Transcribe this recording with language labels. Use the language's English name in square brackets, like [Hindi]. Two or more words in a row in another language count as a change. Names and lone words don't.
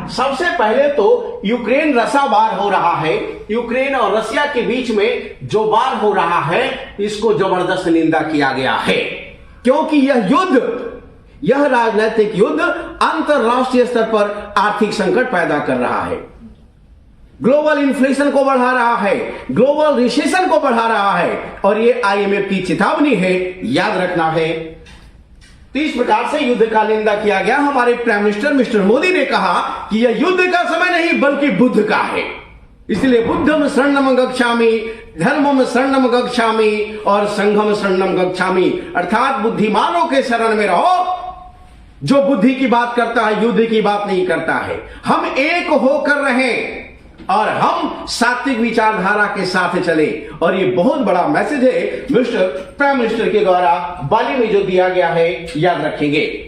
[Hindi] सबसे पहले तो यूक्रेन रसा वार हो रहा है, यूक्रेन और रसिया के बीच में जो वार हो रहा है इसको जबरदस्त निंदा किया गया है, क्योंकि यह युद्ध, यह राजनीतिक युद्ध अंतरराष्ट्रीय स्तर पर आर्थिक संकट पैदा कर रहा है, [English] global inflation [Hindi] को बढ़ा रहा है, [English] global recession [Hindi] को बढ़ा रहा है और ये आईएमएफ की चेतावनी है, याद रखना है। तो इस प्रकार से युद्ध का निंदा किया गया। हमारे [English] prime minister mister [Hindi] मोदी ने कहा कि यह युद्ध का समय नहीं बल्कि बुद्ध का है, इसलिए [Pali] बुद्धम शरणम गच्छामि, धर्मम शरणम गच्छामि और संघम शरणम गच्छामि, [Hindi] अर्थात बुद्धिमानों के शरण में रहो जो बुद्धि की बात करता है, युद्ध की बात नहीं करता है। हम एक होकर रहें और हम सात्विक विचारधारा के साथ चले। और ये बहुत बड़ा मैसेज है [English] mister prime minister [Hindi] के द्वारा बाली में जो दिया गया है, याद रखेंगे।